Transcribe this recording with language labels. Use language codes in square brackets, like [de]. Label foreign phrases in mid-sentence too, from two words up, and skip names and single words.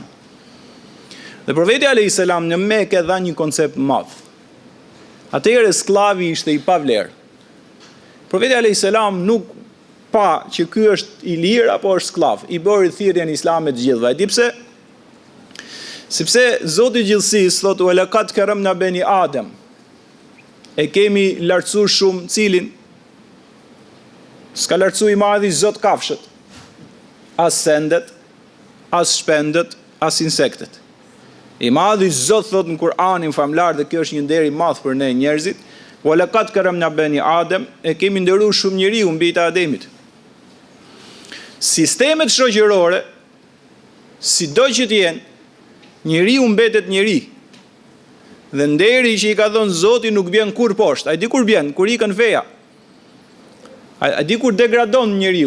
[sq] Dhe profeti [ar] عليه السلام [sq] në Mekë dha një koncept madh. Atëherë sklavi ishte i pavlerë. Profeti [ar] عليه السلام [sq] nuk pa që ky është i lirë apo është sklav, i bëri thirrjen Islamit të gjithëve. Di pse? Sepse Zoti i gjithësisë thotë [ar] ولقد كرمنا بني آدم. [sq] E kemi lartësuar shumë cilin? S'ka lartësu i madhi Zot kafshët, as sendet, as shpendet, as insektet. I madhi Zot thot në Kur'anin famlar, dhe kjo është një nder i madh për ne njerëzit, [ar] ولقد كرمنا بني آدم, [sq] e kemi nderuar shumë njeriu mbi të Ademit. Sistemet shoqërore, sido që të jenë, njeriu mbetet njeri. Dhe nderi që i ka dhënë Zoti nuk bjen kur poshtë. Ai di kur bjen, kur ikën feja. Ai di kur degradon njeriu.